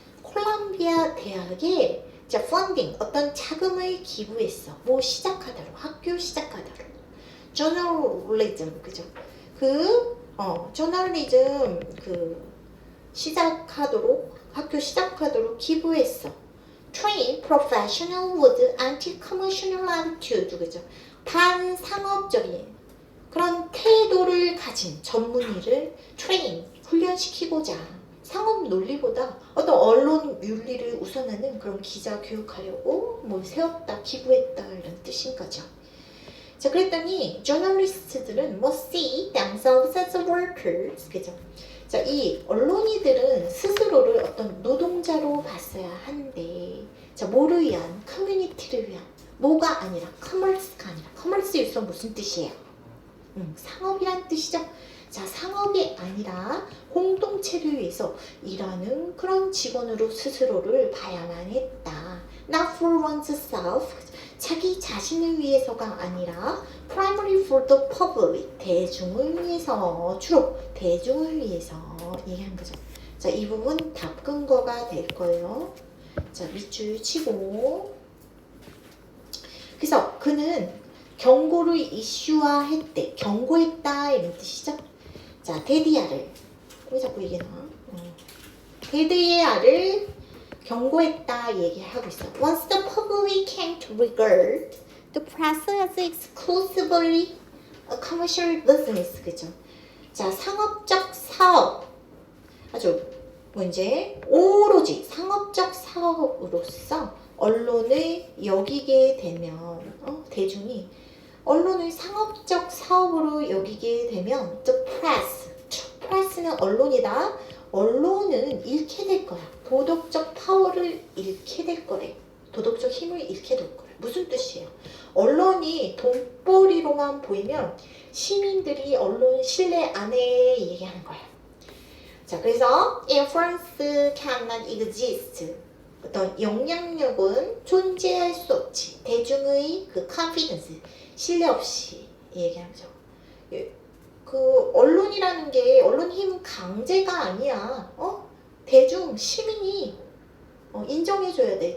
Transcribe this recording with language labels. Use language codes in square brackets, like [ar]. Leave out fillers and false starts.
[ko] 콜롬비아 대학에 자, 펀딩, 어떤 자금을 기부했어. 뭐 시작하다로, 학교 시작하다로. 저널리즘, 그죠? 저널리즘 시작하도록, 학교 시작하도록 기부했어. [en] Train professional with anti-commercial attitude, 그죠? [ko] 반상업적인 그런 태도를 가진 전문의를 train, 훈련시키고자 상업 논리보다 어떤 언론 윤리를 우선하는 그런 기자 교육하려고 뭐 세웠다, 기부했다 이런 뜻인 거죠. 자, 그랬더니 저널리스트들은 [en] must see themselves as workers, 그죠? [ko] 자, 이 언론인들은 스스로를 어떤 노동자로 봤어야 한데, 자, 뭐를 위한? 커뮤니티를 위한. 뭐가 아니라 커머스가 아니라, 커머스 여기서 무슨 뜻이에요? 상업이란 뜻이죠. 자, 상업이 아니라 공동체를 위해서 일하는 그런 직원으로 스스로를 봐야만 했다. [en] Not for oneself, [ko] 자기 자신을 위해서가 아니라 [en] primarily for the public, [ko] 대중을 위해서, 주로 대중을 위해서 얘기한 거죠. 자, 이 부분 답 근거가 될 거예요. 자, 밑줄 치고. 그래서 그는 경고를 이슈화했대. 경고했다 이런 뜻이죠. 자, 데디아를, 왜 자꾸 이게 나와? 데디아를 경고했다 얘기하고 있어. [en] Once the public came to regard the press as exclusively a commercial business, 그죠? [ko] 자, 상업적 사업, 아주 이제 오로지 상업적 사업으로서 언론을 여기게 되면 대중이 언론을 상업적 사업으로 여기게 되면 [en] the press [ko] 는 언론이다. 언론은 잃게 될 거야. 도덕적 파워를 잃게 될 거래. 도덕적 힘을 잃게 될 거래. 무슨 뜻이에요? 언론이 돈벌이로만 보이면 시민들이 언론 신뢰 안 해 얘기하는 거예요. [en] 자, 그래서 influence cannot exist. [ko] 어떤 영향력은 존재할 수 없지. 대중의 그 confidence, 신뢰 없이 얘기하죠. 그 언론이라는 게 언론 힘 강제가 아니야. 대중 시민이 인정해줘야 돼.